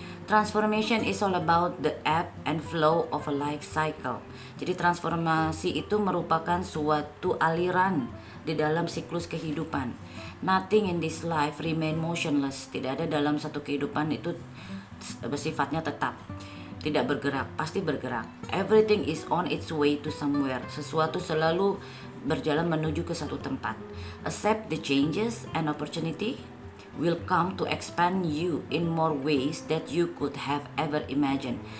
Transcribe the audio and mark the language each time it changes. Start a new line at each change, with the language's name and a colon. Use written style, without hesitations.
English: Transformation is all about the ebb and flow of a life cycle.
Indonesian: Jadi transformasi itu merupakan suatu aliran di dalam siklus kehidupan.
English: Nothing in this life remain motionless.
Indonesian: Tidak ada dalam satu kehidupan itu bersifatnya tetap, tidak bergerak, pasti bergerak.
English: Everything is on its way to somewhere.
Indonesian: Sesuatu selalu berjalan menuju ke satu tempat.
English: Accept the changes and opportunity will come to expand you in more ways that you could have ever imagined.